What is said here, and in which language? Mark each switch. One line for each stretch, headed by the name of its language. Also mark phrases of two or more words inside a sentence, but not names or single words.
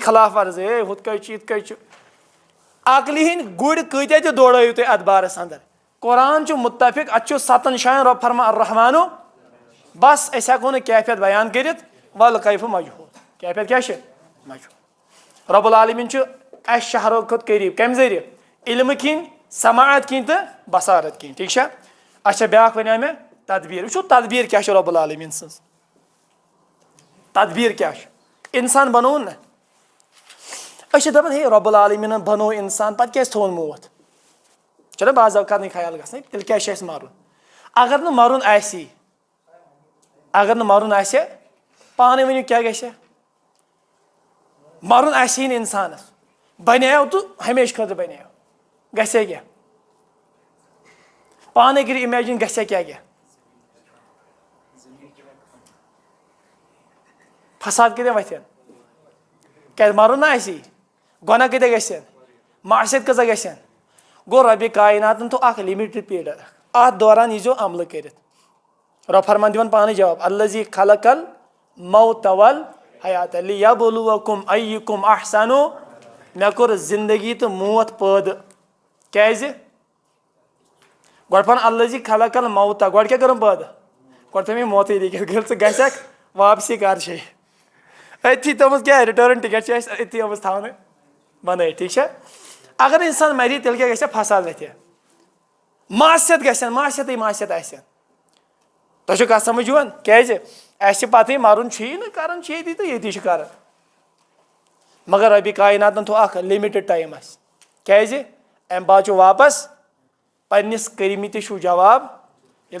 Kashmiri: خلاف ورزی ہے ہُتھ کٔنۍ چھُ یِتھ کٔنۍ چھُ عقلہِ ہٕنٛدۍ گُرۍ کۭتیاہ تہِ دورٲیِو تُہۍ اتھ بارس اندر قرآن چھُ مُتفق اتھ چھُ 7 جاین رۄب فرمان الرحمانُ بس أسۍ ہٮ۪کو نہٕ کیفیت بیان کٔرِتھ
Arabic: والکیف مجہوٗل
Kashmiri: کیفیت کیٛاہ چھِ مجہوٗل رۄب العالمیٖن چھُ اسہِ شہرو کھۄتہٕ قریٖب کمہِ ذٔریعہٕ علمہٕ کِنۍ سماعت کِنۍ تہٕ بصارت کِنۍ ٹھیٖک چھا اچھا بیاکھ وَنیٛاو مےٚ تدبیٖر وٕچھو تدبیٖر کیٛاہ چھِ رۄب العالمیٖن سٕنٛز تدبیر کیا انسان بنون نا اچھا دپان ہے رب العالمین بنو انسان پتہ کیٛازِ تھوٚوُن موت چلو بعض اوقات نہیں خیال گژھنٕے تیٚلہِ کیٛازِ چھُ اَسہِ مَرُن اگر نہٕ مَرُن آسی اگر نہٕ مَرُن آسہِ پانے ؤنِو کیٛاہ گژھِ مَرُن آسی نہٕ اِنسانَس بنیو تہٕ ہمیشہِ خٲطرٕ بنیو گژھِ کیٛاہ پانے کٔرِو اِمیجِن گژھِ کیٛاہ فساد کۭتیاہ وۄتھن کیٛازِ مَرُن نہ آسی گۄناہ کۭتیاہ گژھن معاشیت کۭژاہ گژھن گوٚو رۄبِ کایناتن تھوٚو اکھ
English: limited period
Kashmiri: اتھ دوران ییٖزیو عملہٕ کٔرِتھ رۄب فرمان دِوان پانے جواب
Arabic: الذی خلق الموت والحیات لیبلوکم ایکم احسن
Kashmiri: مےٚ کوٚر زندگی تہٕ موت پٲدٕ کیٛازِ گۄڈٕ پَن
Arabic: الذی خلق الموت
Kashmiri: گۄڈٕ کیٛاہ کٔرٕم پٲدٕ گۄڈٕ تھٲو مےٚ موتٕے لیکھِتھ ژٕ گژھکھ واپسی کر چھے أتھی تھٲومٕژ کیٛاہ
English: return ticket
Kashmiri: چھِ اَسہِ أتھی آمٕژ تھاونہٕ بنٲیِتھ ٹھیٖک چھا اگر اِنسان مَرِ تیٚلہِ کیٛاہ گژھِ فساد وۄتھِ معاشیت گژھن معاشیتٕے معاشیت آسن تۄہہِ چھو کتھ سمجھ یِوان کیٛازِ اَسہِ چھِ پتہٕے مَرُن چھُیی نہٕ کران چھِ ییٚتی تہٕ ییٚتی چھِ کران مگر رۄبِ کایناتن تھوٚو اکھ
English: limited time
Kashmiri: اَسہِ کیٛازِ اَمہِ بعد چھُ واپس پننِس کٔرمٕتِس چھُو جواب ییٚلہِ